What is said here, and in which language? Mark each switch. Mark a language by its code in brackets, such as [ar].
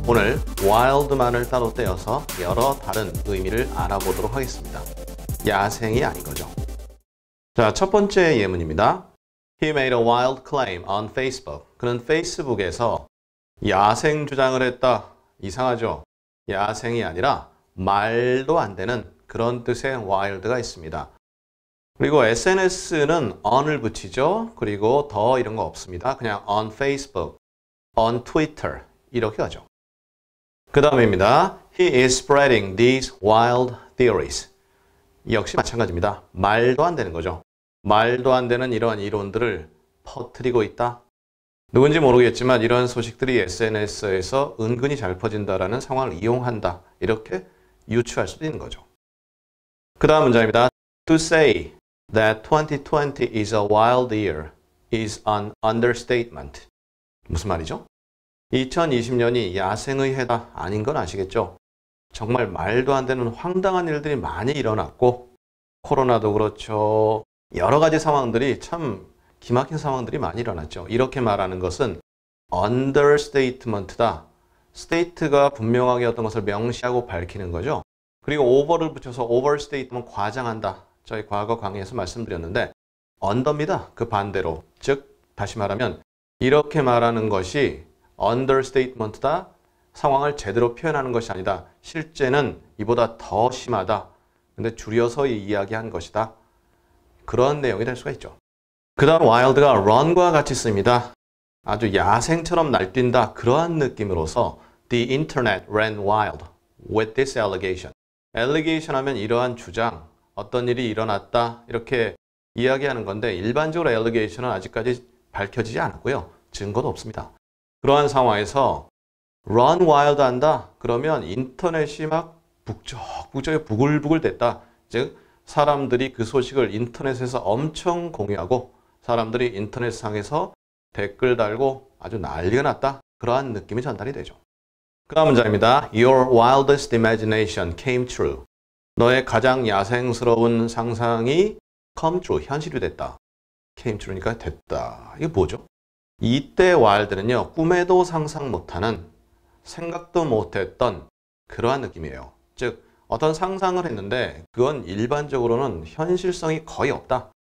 [ko] 오늘 wild만을 따로 떼어서 여러 다른 의미를 알아보도록 하겠습니다. 야생이 아닌 거죠. 자, 첫 번째 예문입니다. [en] He made a wild claim on Facebook. [ko] 그는 페이스북에서 야생 주장을 했다. 이상하죠? 야생이 아니라 말도 안 되는 그런 뜻의 wild가 있습니다. 그리고 SNS는 on을 붙이죠. 그리고 더 이런 거 없습니다. 그냥 on Facebook, on Twitter 이렇게 하죠. 그 다음입니다. [en] He is spreading these wild theories. [ko] 역시 마찬가지입니다. 말도 안 되는 거죠. 말도 안 되는 이러한 이론들을 퍼뜨리고 있다. 누군지 모르겠지만 이러한 소식들이 SNS에서 은근히 잘 퍼진다라는 상황을 이용한다. 이렇게 유추할 수도 있는 거죠. 그 다음 문장입니다. [en] To say that 2020 is a wild year is an understatement. [ko] 무슨 말이죠? 2020년이 야생의 해다 아닌 건 아시겠죠? 정말 말도 안 되는 황당한 일들이 많이 일어났고 코로나도 그렇죠. 여러 가지 상황들이 참 기막힌 상황들이 많이 일어났죠. 이렇게 말하는 것은 understatement다. state가 분명하게 어떤 것을 명시하고 밝히는 거죠. 그리고 over를 붙여서 overstate면 과장한다. 저희 과거 강의에서 말씀드렸는데 under입니다. 그 반대로. 즉 다시 말하면 이렇게 말하는 것이 understatement다. 상황을 제대로 표현하는 것이 아니다. 실제는 이보다 더 심하다. 근데 줄여서 이야기한 것이다. 그런 내용이 될 수가 있죠. 그 다음 wild가 run과 같이 씁니다. 아주 야생처럼 날뛴다. 그러한 느낌으로서 [en] The internet ran wild with this allegation. [ko] allegation 하면 이러한 주장, 어떤 일이 일어났다 이렇게 이야기하는 건데 일반적으로 allegation은 아직까지 밝혀지지 않았고요. 증거도 없습니다. 그러한 상황에서 run wild 한다? 그러면 인터넷이 막 북적북적에 부글부글 됐다. 즉 사람들이 그 소식을 인터넷에서 엄청 공유하고 사람들이 인터넷상에서 댓글 달고 아주 난리가 났다. 그러한 느낌이 전달이 되죠. 그 다음 문장입니다. [en] Your wildest imagination came true. [ko] 너의 가장 야생스러운 상상이 come true, 현실이 됐다. came true니까 됐다. 이게 뭐죠? 이때 wild는요. 꿈에도 상상 못하는, 생각도 못했던 그러한 느낌이에요. 즉 어떤 상상을 했는데 그건 일반적으로는 현실성이 거의 없다.